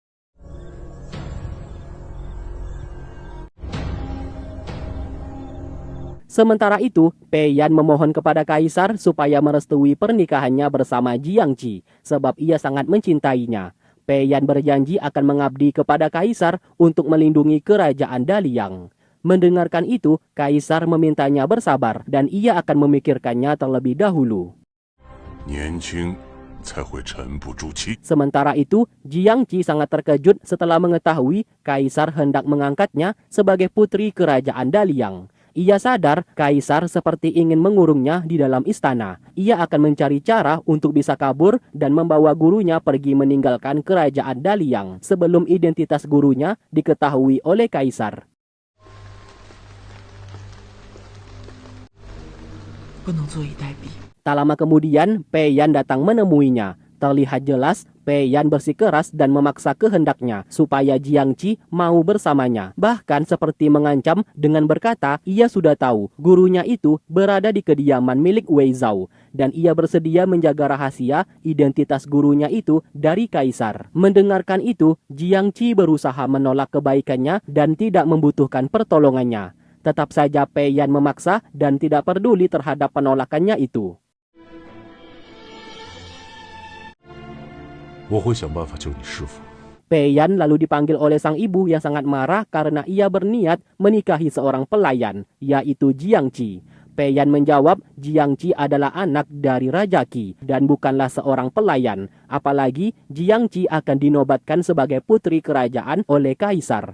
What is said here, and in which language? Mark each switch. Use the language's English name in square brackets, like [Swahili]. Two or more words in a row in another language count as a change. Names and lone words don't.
[Indonesian] Sementara itu, Pei Yan memohon kepada Kaisar supaya merestui pernikahannya bersama Jiang Qi, sebab ia sangat mencintainya. Pei Yan berjanji akan mengabdi kepada Kaisar untuk melindungi kerajaan Daliang. Mendengarkan itu, Kaisar memintanya bersabar dan ia akan memikirkannya terlebih dahulu. [Chinese] 年轻才会沉不住气。 [Indonesian] Sementara itu, Jiang Qi sangat terkejut setelah mengetahui Kaisar hendak mengangkatnya sebagai putri kerajaan Daliang. Ia sadar Kaisar seperti ingin mengurungnya di dalam istana. Ia akan mencari cara untuk bisa kabur dan membawa gurunya pergi meninggalkan kerajaan Daliang sebelum identitas gurunya diketahui oleh Kaisar. [Chinese] 不能坐以待毙。 [Indonesian] Tak lama kemudian, Pei Yan datang menemuinya. Terlihat jelas, Pei Yan bersikeras dan memaksa kehendaknya supaya Jiang Qi mau bersamanya. Bahkan seperti mengancam dengan berkata, ia sudah tahu gurunya itu berada di kediaman milik Wei Zhao dan ia bersedia menjaga rahasia identitas gurunya itu dari Kaisar. Mendengarkan itu, Jiang Qi berusaha menolak kebaikannya dan tidak membutuhkan pertolongannya. Tetap saja Pei Yan memaksa dan tidak peduli terhadap penolakannya itu. [Chinese] 我会想办法救你师傅。 [Indonesian] Pei Yan lalu dipanggil oleh sang ibu yang sangat marah karena ia berniat menikahi seorang pelayan, yaitu Jiang Qi. Pei Yan menjawab Jiang Qi adalah anak dari Raja Qi dan bukanlah seorang pelayan. Apalagi Jiang Qi akan dinobatkan sebagai putri kerajaan oleh kaisar.